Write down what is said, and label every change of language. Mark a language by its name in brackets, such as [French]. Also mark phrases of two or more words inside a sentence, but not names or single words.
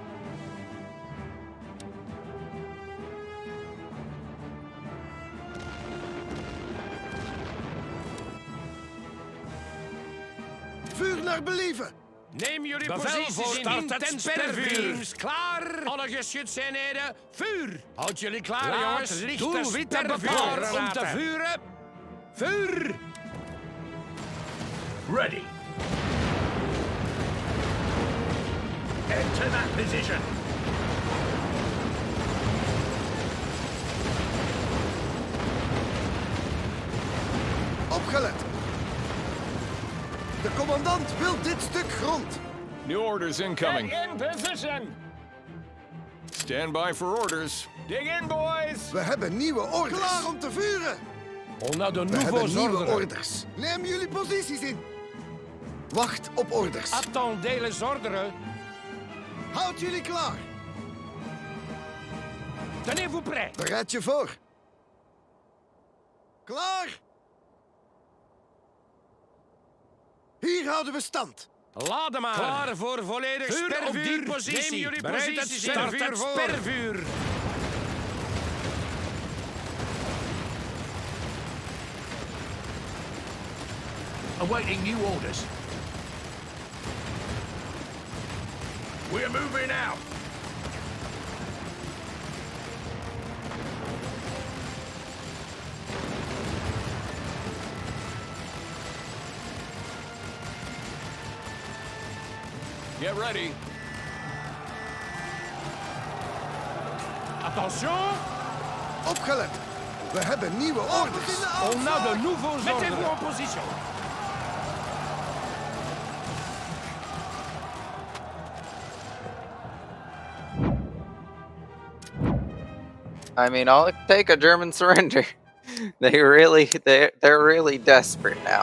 [Dutch] Vuur naar believen. Neem jullie posities in. Intens spervuur. Klaar. Alle geschützeenheden. Vuur. Houd jullie klaar, jongens. Doelwitten bepaald om te vuren. Vuur. [English] Ready. Enter that position. [Dutch] Opgelet. De commandant wil dit stuk grond. [English] New orders incoming. In position. Stand by for orders. Dig in, boys. [Dutch] We hebben nieuwe orders. Klaar om te vuren. [French] On a de [Dutch] We hebben nieuwe [French] nouveaux ordres. [Dutch] orders. Neem jullie posities in. Wacht op orders. [French] Attendez les ordres. [Dutch] Houd jullie klaar. [French] Tenez-vous prêts. [Dutch] Bereid je voor. Klaar. Hier houden we stand. Laden maar. Klaar voor volledig spervuur. Op die positie. Neem jullie posities in. Start het spervuur. [English] Awaiting new orders. We're moving out. Get ready. Attention. [Dutch] Opgelet. We hebben nieuwe orders. [French] On a de nouveaux ordres. Mettez-vous en position. [English] I mean, I'll take a German surrender. They're really desperate now.